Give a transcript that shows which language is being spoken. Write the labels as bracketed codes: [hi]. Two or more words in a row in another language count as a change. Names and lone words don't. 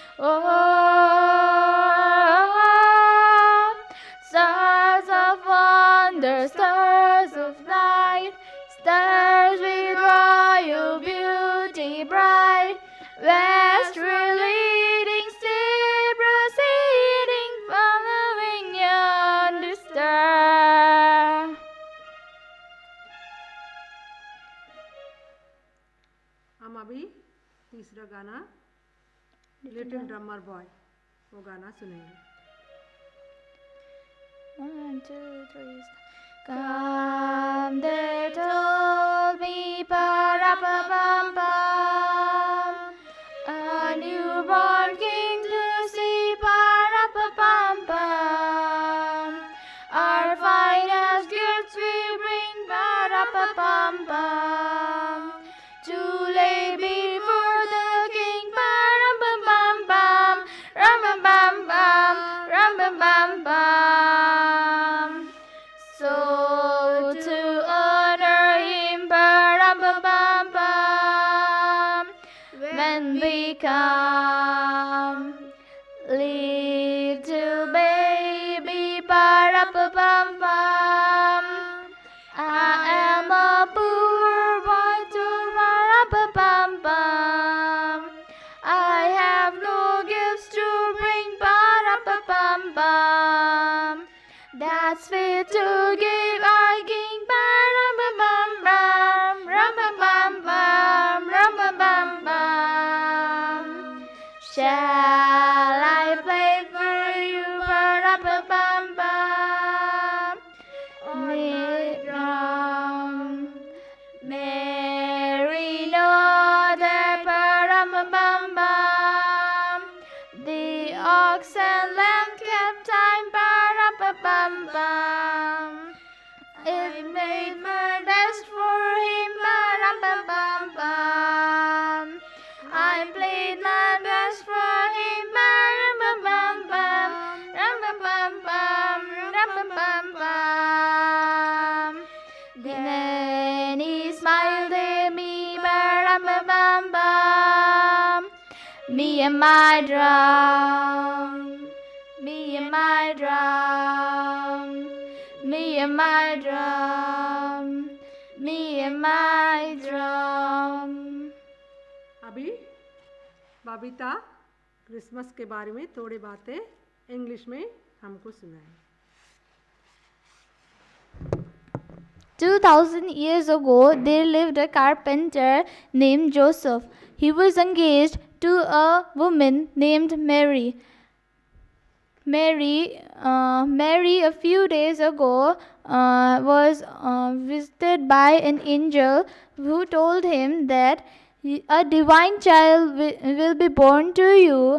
[en] Stars of wonder, stars of light, stars with royal beauty bright, westward leading, still proceeding, following yonder star. [hi] हम अभी तीसरा गाना लिटिल ड्रमर बॉय वो गाना सुनेंगे. [en] 1, 2, 3. Come, they told me, pa-ra-pa-pam-pam, a newborn king to see, pa-ra-pa-pam-pam. Our finest gifts we bring, pa-ra-pa-pam-pam, to lay before the king, pa-ra-pa-pam-pam, ram-pam-pam, ram-pam-pam. So to honor him, pa-ram-pam-pam, when we come, little baby, pa-ram-pam-pam, I am a poor boy to pa-ram-pam-pam. I have no gifts to bring, pa-ram-pam-pam, that's fit to give our king, pa-ram-pam-pam, ram-pam-pam-pam, ram-pam-pam-pam. Shall I play for you, pa-ram-pam-pam? Mary nodded, pa-ram-pam-pam. The ox and lamb kept time, pa-ram-pam-pam. It made my best for him, pa-ram-pam-pam. I played my best for him, pa-ram-pam-pam, ram-pam-pam-pam, ram-pam-pam-pam. Then he smiled at me, pa-ram-pam-pam. Me and my drum, me and my drum, me and my drum, me and my drum. [hi] अभी बबीता क्रिसमस के बारे में थोड़ी बातें इंग्लिश में हमको सुनाए. [en] 2000 years ago, there lived a carpenter named Joseph. He was engaged to a woman named Mary. Mary, a few days ago, was visited by an angel who told him that a divine child will be born to you.